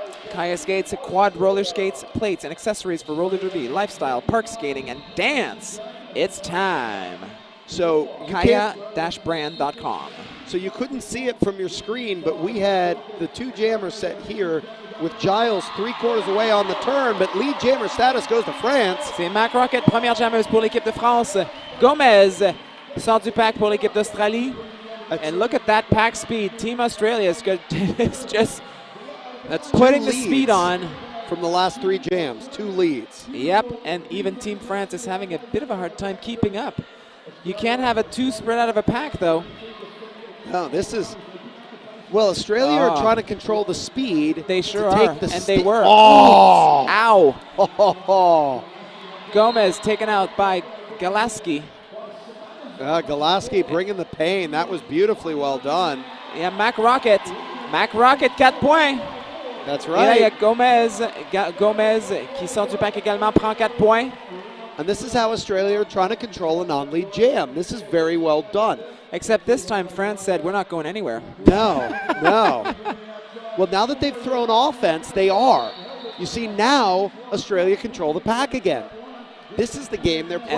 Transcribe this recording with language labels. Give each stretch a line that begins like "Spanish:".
English: Kaya Skates, quad roller skates, plates, and accessories for roller derby, lifestyle, park skating, and dance. It's time. So Kaya-brand.com. So you couldn't see it from your screen, but we had the two jammers set here with Giles 3/4 away on the turn, but lead jammer status goes to France.
French: C'est Mac Rocket, première jammeuse pour l'équipe de France. Gomez sort du pack pour l'équipe d'Australie.
English: And look at that pack speed. Team Australia is good. It's just putting the speed on. From the last 3 jams, 2 leads. Yep, and even Team France is having a bit of a hard time keeping up. You can't have a 2 spread out of a pack, though. No, this is... Well, Australia are trying to control the speed. They sure are, and they were. Oh! Ow! Oh. Gomez taken out by Galaski. Galaski bringing the pain. That was beautifully well done. Yeah, Mac Rocket. Mac Rocket, 4 points. That's right.
French: Il y a Gomez qui sort du pack également, prend 4 points.
English: And this is how Australia are trying to control a non-lead jam. This is very well done. Except this time, France said, we're not going anywhere. No. Well, now that they've thrown offense, they are. You see, now Australia control the pack again. This is the game they're playing.